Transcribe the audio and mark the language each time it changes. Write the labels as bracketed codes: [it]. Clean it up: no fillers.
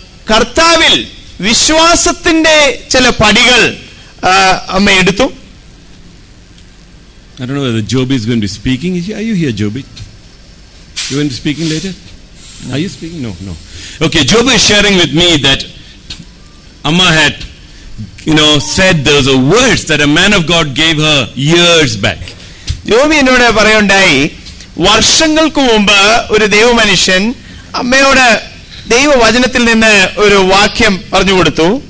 [ml] കർത്താവിൽ വിശ്വാസത്തിന്റെ ചില പടികൾ അമ്മ എടുത്തു. [en] I don't know whether Joby is going to be speaking. Are you here, Joby? You going to be speaking later? No. Are you speaking? No. Okay, Joby is sharing with me that Amma had, said those are words that a man of God gave her years back. [ml] Joby എന്നോട് പറയുണ്ടായി, വർഷങ്ങൾക്ക് മുമ്പ് ഒരു ദൈവമനുഷ്യൻ അമ്മയോട് ദൈവവചനത്തിൽ നിന്ന് ഒരു വാക്യം പറഞ്ഞു കൊടുത്തു.